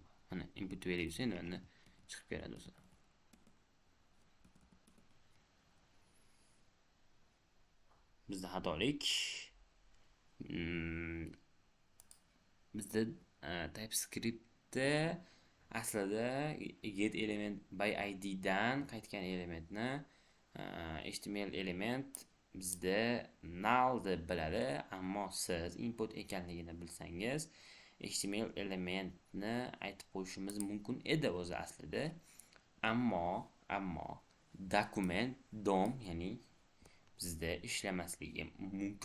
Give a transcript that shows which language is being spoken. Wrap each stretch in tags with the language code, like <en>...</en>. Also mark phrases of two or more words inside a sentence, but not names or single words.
<uz>Mana input value endi menda chiqib beradi o'zi. Bizda xatolik. Bizda TypeScriptda aslida</uz> <en>get element by id</en> <uz>dan qaytgan elementni html element bizda null deb biladi, ammo siz input ekanligini bilsangiz html elementni aytib qo'yishimiz mumkin edi o'zi aslida. Ammo dokument dom, ya'ni bizda ishlamasligi mumkin.</uz>